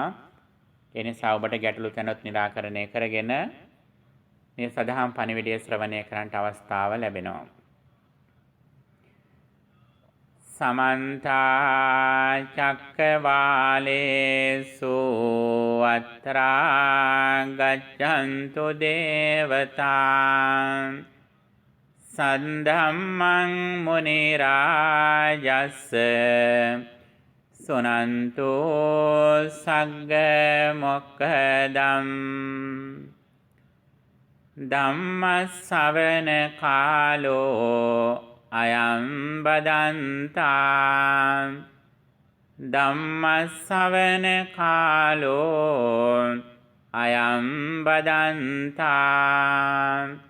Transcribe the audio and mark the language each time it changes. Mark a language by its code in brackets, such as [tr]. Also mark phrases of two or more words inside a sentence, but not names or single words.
[si] ඒ නිසා ඔබට ගැටලු තැනොත් निराකරණය කරගෙන මේ සදහම් පණිවිඩය ශ්‍රවණය කරන්නට අවස්ථාව ලැබෙනවා. [pi] समन्ता चक्रवालेषु अत्रा गच्छन्तु देवता सद्धम्मं मुनिराजस्य सुनन्तु सग्गमोक्खदम् धम्मश्रवण कालो अयं बदन्तां धम्मश्रवण कालो अयं बदन्तां